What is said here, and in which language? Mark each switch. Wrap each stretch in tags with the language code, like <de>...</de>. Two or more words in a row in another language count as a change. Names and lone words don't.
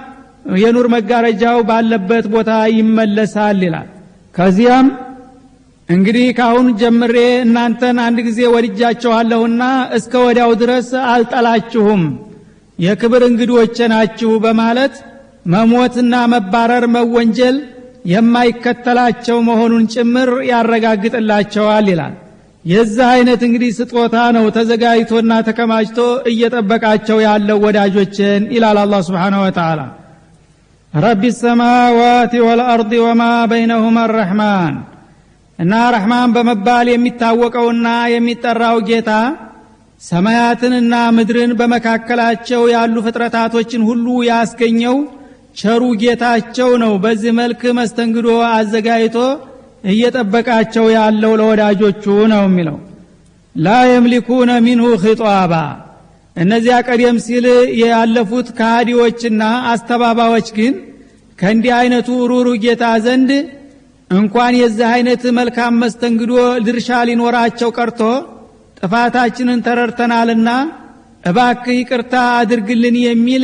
<am>የኑር መጋረጃው ባለበት ቦታ ይመለሳል ይላል ከዚያም እንግዲህ ካሁን ጀምሬ እናንተን አንድ ጊዜ ወድጃችኋለሁና እስከ ወዲያው ድረስ አልጠላችሁም የክብር እንግዶቼ ናችሁ በማለት መሞትና መባረር መወንጀል የማይከተላቸው መሆኑን ጭምር ያረጋግጥላቸዋል ይላል የዚህ አይነት እንግዲህ ስጦታ ነው ተዘጋጅቶና ተከማችቶ እየጠበቃቸው ያለው ወዳጆችን ይላል አላህ</am> <ar>سبحانه وتعالى رب السماوات والارض وما بينهما الرحمن</ar> <am>እና ረህማን በመባል የሚታወቀውና የሚጠራው ጌታ ሰማያትንና ምድርን በመካከላቸው ያሉ ፍጥረታቶችን ሁሉ ያስገኘው ቸሩ ጌታቸው ነው በዚህ መልክ መስተንግዶ አዘጋጅቶ እየጠበቃቸው ያለው ለወዳጆቹ ነው የሚለው</am> <ar>لا يملكون منه خطابا</ar> <am>እነዚያ ቀደም ሲል ያለፉት ካዲዎችና አስተባባዎች ግን ከእንዲህ አይነቱ ሩሩ ጌታ ዘንድ እንኳን የዚህ አይነት መልካም መስተንግዶ ድርሻ ሊኖራቸው ቀርቶ ጥፋታችንን ተረድተናልና እባክህ ይቅርታ አድርግልን የሚል</am>